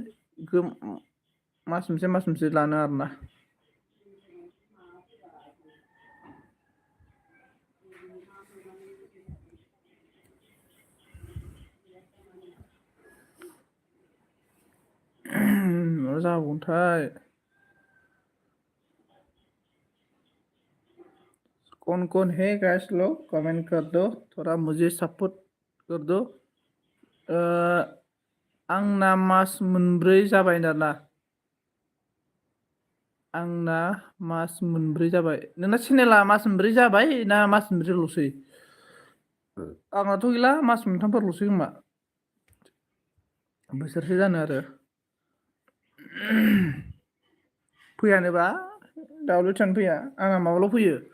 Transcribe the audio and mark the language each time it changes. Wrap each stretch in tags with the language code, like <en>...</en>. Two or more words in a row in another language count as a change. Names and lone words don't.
<brx>मास मोनसे लानो आरोना मा जाबावगोनथाय</brx> <hi>कौन है गाइस लोग कमेंट कर दो थोड़ा मुझे सपोर्ट कर दो</hi> <brx>आंना मास मोनब्रै जाबाय आरोना आंना मास मोनब्रै जाबाय नोंना चेनेला मास मोनब्रै जाबाय ना मास मोनब्रैल'सै आंनाथ' गैला मास मोनथामफोरल'सै खोमा बोसोरसे जानो आरो फैयानोबा दाउल'थानो फैया आंना माबाल' फैयो</brx>